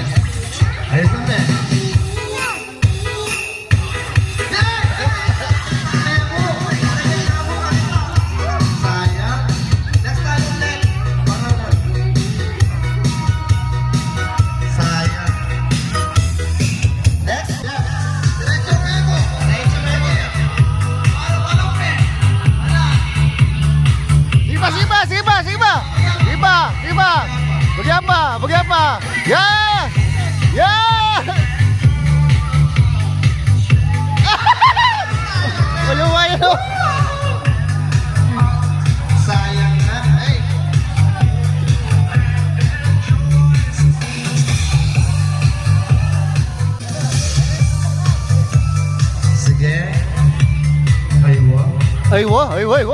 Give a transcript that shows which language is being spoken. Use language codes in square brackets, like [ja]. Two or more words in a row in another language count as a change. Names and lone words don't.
[tl] Ayos na, Ben. Sayang. [en] Next time [tl] ulit. Pangalan. Sayang. Next. Diretso Memo. Diretso Memo. Parang Ben. Sipa, sipa, sipa, sipa. Sipa, sipa. Bagi apa? Ya! Ya! Maluwayo. Sayang na. Ay. Sige. Aywa. Aywa, aywa, aywa.